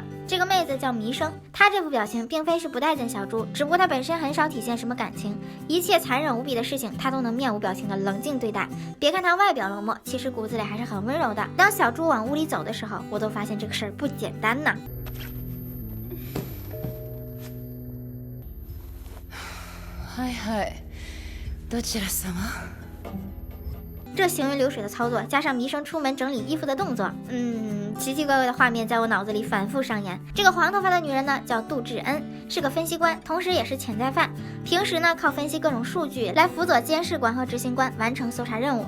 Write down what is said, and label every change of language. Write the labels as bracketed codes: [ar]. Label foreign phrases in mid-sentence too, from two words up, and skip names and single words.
[zh] 这个妹子叫弥生，她这副表情并非是不待见小猪，只不过她本身很少体现什么感情，一切残忍无比的事情她都能面无表情的冷静对待。别看她外表冷漠，其实骨子里还是很温柔的。当小猪往屋里走的时候，我都发现这个事儿不简单呐。 [ja] はいはい、どちら様？ [zh] 这行云流水的操作，加上弥生出门整理衣服的动作，奇奇怪怪的画面在我脑子里反复上演。这个黄头发的女人呢，叫杜志恩，是个分析官，同时也是潜在犯。平时呢，靠分析各种数据来辅佐监视官和执行官完成搜查任务。